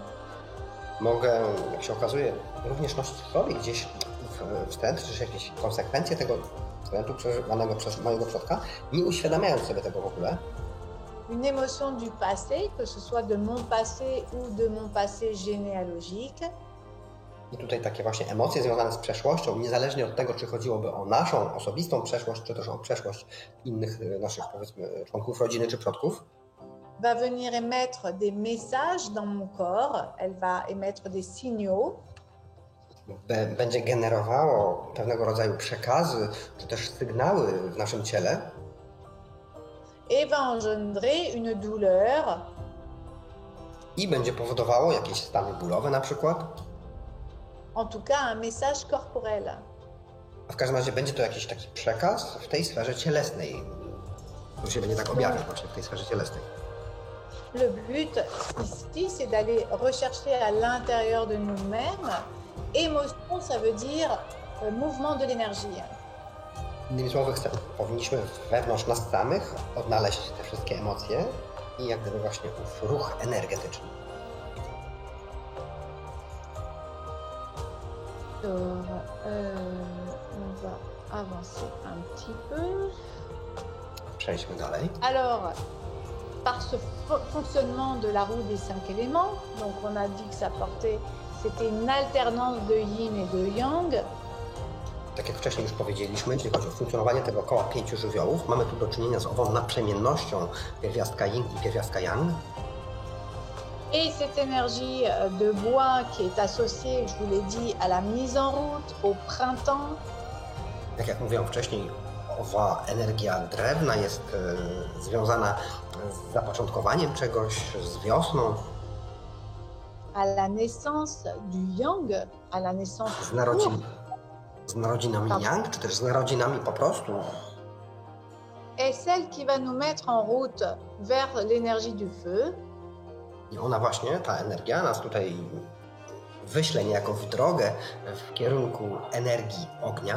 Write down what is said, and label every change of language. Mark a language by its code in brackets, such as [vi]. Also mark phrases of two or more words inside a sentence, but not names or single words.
[pl] Mogę, jak się okazuje, również nosić w sobie gdzieś wstręt, czy jakieś konsekwencje tego wstrętu przeżywanego przez mojego przodka, nie uświadamiając sobie tego w ogóle. [fr] Une émotion du passé, que ce soit de mon passé ou de mon passé généalogique. [pl] I tutaj takie właśnie emocje związane z przeszłością, niezależnie od tego, czy chodziłoby o naszą osobistą przeszłość, czy też o przeszłość innych naszych, powiedzmy, członków rodziny czy przodków. [fr] Va venir émettre des messages dans mon corps, elle va émettre des signaux. [pl] Będzie generowało pewnego rodzaju przekazy, czy też sygnały w naszym ciele. [fr] Et va engendrer une douleur. [pl] I będzie powodowało jakieś stany bólowe na przykład. [fr] En tout cas, un message corporel. [pl] W każdym razie będzie to jakiś taki przekaz w tej sferze cielesnej, który się będzie tak objawiać właśnie w tej sferze cielesnej. [fr] Le but ici, c'est d'aller rechercher à l'intérieur de nous-mêmes. Émotion, ça veut dire mouvement de l'énergie. [pl] Innymi słowy, powinniśmy wewnątrz nas samych odnaleźć te wszystkie emocje i jak gdyby właśnie ów ruch energetyczny. [fr] On va avancer un petit peu. [pl] Przejdźmy dalej. [fr] Alors, par ce fonctionnement de la roue des 5 éléments, donc on a dit que c'était une alternance de yin et de yang. [pl] Tak jak wcześniej już powiedzieliśmy, jeśli chodzi o funkcjonowanie tego koła 5 żywiołów, mamy tu do czynienia z ową naprzemiennością pierwiastka yin i pierwiastka yang. [fr] Et cette énergie de bois qui est associée, je vous l'ai dit, à la mise en route, au printemps. [pl] Tak jak mówiłam wcześniej, owa energia drewna jest związana z zapoczątkowaniem czegoś, z wiosną, [fr] à la naissance du yang, à la naissance [pl] z narodzinami yang, czy też z narodzinami po prostu. [fr] est celle qui va nous mettre en route vers l'énergie du feu. [pl] I ona właśnie, ta energia, nas tutaj wyśle niejako w drogę w kierunku energii ognia.